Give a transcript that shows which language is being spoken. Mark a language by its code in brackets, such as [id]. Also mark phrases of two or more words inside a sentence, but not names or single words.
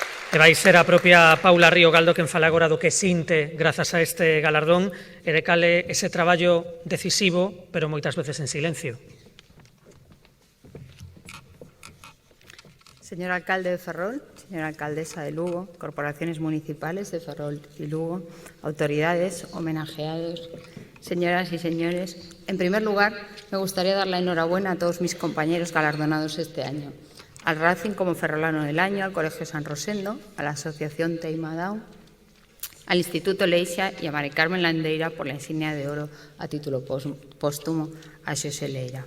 [gl] E vai ser a propia Paula Río Galdo quen fala agora do que sinte grazas a este galardón e de cale ese traballo decisivo, pero moitas veces en silencio. [es] Señor alcalde de Ferrol, señora alcaldesa de Lugo, corporaciones municipales de Ferrol y Lugo, autoridades, homenajeados, señoras y señores, en primer lugar me gustaría dar la enhorabuena a todos mis compañeros galardonados este año. Al Racing como Ferrolano del Año, al Colegio San Rosendo, a la Asociación Teimadao, al Instituto Leixa y a Mari Carmen Landeira por la insignia de oro a título póstumo a Xosé Leira.